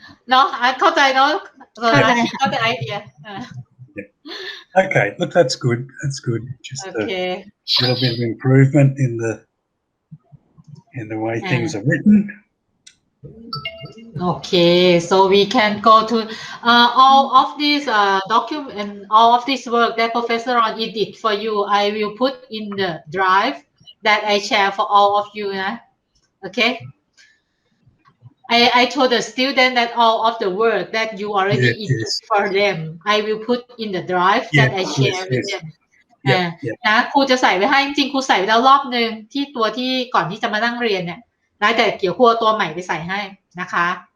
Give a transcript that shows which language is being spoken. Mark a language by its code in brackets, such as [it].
[th] เนาะเข้าใจเนาะ [en] she got the idea. Okay, look, that's good. That's good. Just okay. A little bit of improvement in the way things are written. Okay, so we can go to all of these document and all of this work that Professor Ron did for you. I will put in the drive that I share for all of you. Okay. I told the student that all of the work that you already did for them, I will put in the drive that I share with them. [th] นะครูจะใส่ไว้ให้จริงๆครูใส่ไว้แล้วรอบนึงที่ตัวที่ก่อนที่จะมานั่งเรียนเนี่ยได้แต่เกี่ยวครัวตัวใหม่ไปใส่ให้นะคะ